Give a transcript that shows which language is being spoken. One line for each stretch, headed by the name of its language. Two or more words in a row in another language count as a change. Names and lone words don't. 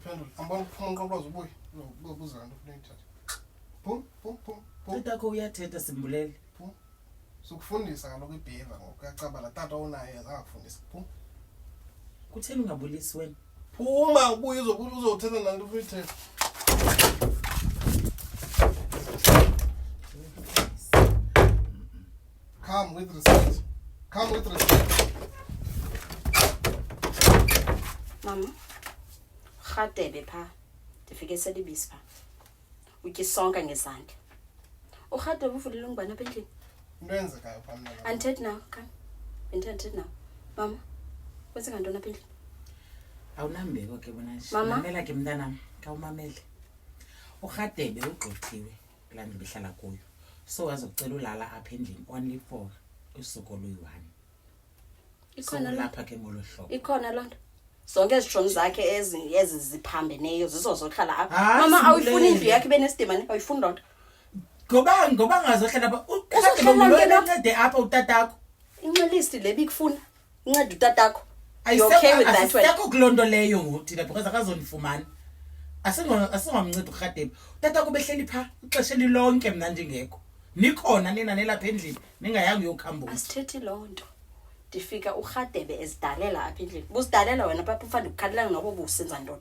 Xhosa: Ambona ukuphuma unqonqoza ubuye. Buza kanti ufuna uyithatha. Phum. tatakho uyathetha Simbulele. Sukufundisa kaloku ibehavior ngokuyacabala tata onaye azakufundisa. Phum. Kutheni ungabulisi wena? Phuma ubuye uzothetha nanto ufuna uyithetha.
English: Come with respect.
Xhosa: Mama, Rhatebe pha. Ndifike selibisi pha. Utye sonke ngezandla. Urhatebe uvulile ungubani apha endlini? Into enzekayo pha mna. Andithethi nawe, kani? Bendithethi nawe. Mama, kwenze ngantoni apha endlini? Awunambeko ke bona nje. Mama? Mamela ke mntanam, kawumamele. Urhatebe ugqithiwe kulaa ndlu behlala kuyo. So wazokucela ulala apha endlini
English: only for
Xhosa: usuku oluyi-1. Ikhona loo lapha ke ngolo hlobo. Ikhona loo nto. Zonke ezitshomi zakhe ezi ziphambeneyo zizozohlala apha. Hayi, Mama, awuyifuni Simbulele. indlu yakhe ibe nesidima ne? Awuyifuni loo nto? Ngoba ngazohlala apha. Uzohlala Uhlala ke lapha? uncede apha utatakho. Inxelisti le bikufuna. Inceda utatakho.
English: You okay with that one?
Xhosa: Asisekho kuloo nto leyo ngothina because akazondifumana. Asingamncedi uRhatebe. Utatako behleli pha ixesha elilonke mna ndingekho. Nikhona nina nelapha endlini ningayanga uyokhambuza. Asithethi loo nto. Ndifika uRhatebe ezidalela apha endlini. Buzidalela wena papa ufanda ukukhalelana nobo busenza ntoni.